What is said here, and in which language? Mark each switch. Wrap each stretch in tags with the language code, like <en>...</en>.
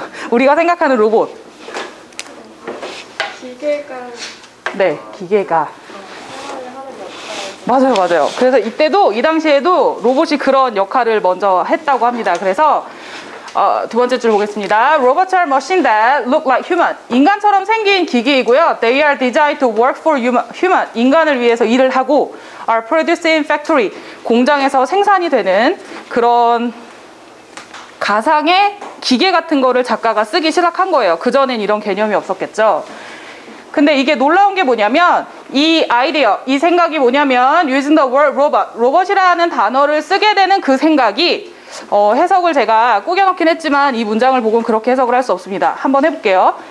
<ko>우리가 생각하는 로봇. 기계가. 네, 기계가. 맞아요. 그래서 이때도 이 당시에도 로봇이 그런 역할을 먼저 했다고 합니다. 그래서 두 번째 줄 보겠습니다.</ko> <en>Robots are machines that look like human.</en> <ko>인간처럼 생긴 기기이고요.</ko> <en>They are designed to work for human.</en> <ko>인간을 위해서 일을 하고</ko> <en>are produced in factory.</en> <ko>공장에서 생산이 되는 그런 가상의 기계 같은 거를 작가가 쓰기 시작한 거예요. 그전엔 이런 개념이 없었겠죠. 근데 이게 놀라운 게 뭐냐면 이 아이디어, 이 생각이 뭐냐면</ko> <en>using the word robot,</en> <ko>로봇이라는 단어를 쓰게 되는 그 생각이 해석을 제가 꾸겨놓긴 했지만 이 문장을 보고는 그렇게 해석을 할 수 없습니다. 한번 해볼게요.</ko>